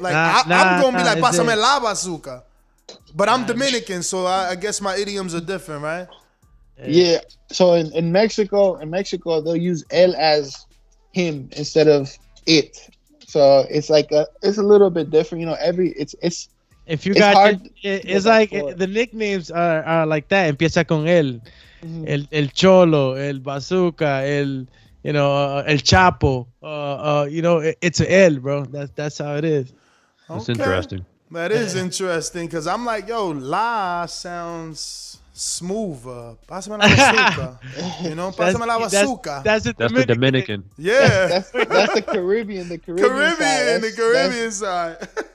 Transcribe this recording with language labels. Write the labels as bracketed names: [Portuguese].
[English] Like I'm gonna be like, [Spanish] pásame la bazooka. [English] But I'm Dominican, so I guess my idioms are different, right? Yeah. So in Mexico, they'll use El as him instead of it. So it's like it's a little bit different, it's if you got it's like the nicknames are like that. [Spanish] Empieza con él, el Cholo, el Bazooka, el Chapo. [English] It's a L, bro. That's how it is. That's interesting. That is interesting because I'm like, yo, La sounds smoother. [Spanish] Pásame la bazooka. Pásame la bazooka. [English] That's the Dominican. Yeah. That's the Caribbean. The Caribbean side.